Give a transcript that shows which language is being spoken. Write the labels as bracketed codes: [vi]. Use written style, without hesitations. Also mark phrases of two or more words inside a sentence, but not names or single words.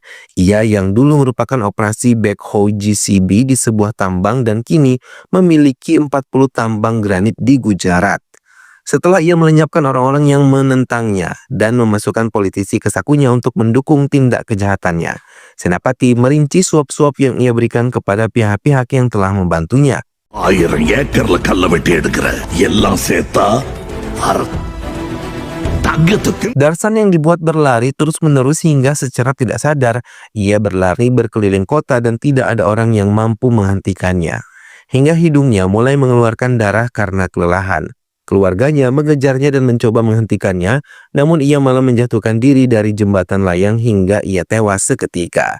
[id] Ia yang dulu merupakan operasi backhoe GCB di sebuah tambang dan kini memiliki 40 tambang granit di Gujarat. Setelah ia melenyapkan orang-orang yang menentangnya dan memasukkan politisi ke sakunya untuk mendukung tindak kejahatannya, Senapati merinci suap-suap yang ia berikan kepada pihak-pihak yang telah membantunya. [ta] 1000 ஏக்கர்ல கல்ல வெட்டி எடுக்கிற எல்லாம் சேர்த்தா தங்கத்துக்கு. [id] Darsan yang dibuat berlari terus-menerus hingga secara tidak sadar, ia berlari berkeliling kota dan tidak ada orang yang mampu menghentikannya. Hingga hidungnya mulai mengeluarkan darah karena kelelahan. Keluarganya mengejarnya dan mencoba menghentikannya, namun ia malah menjatuhkan diri dari jembatan layang hingga ia tewas seketika.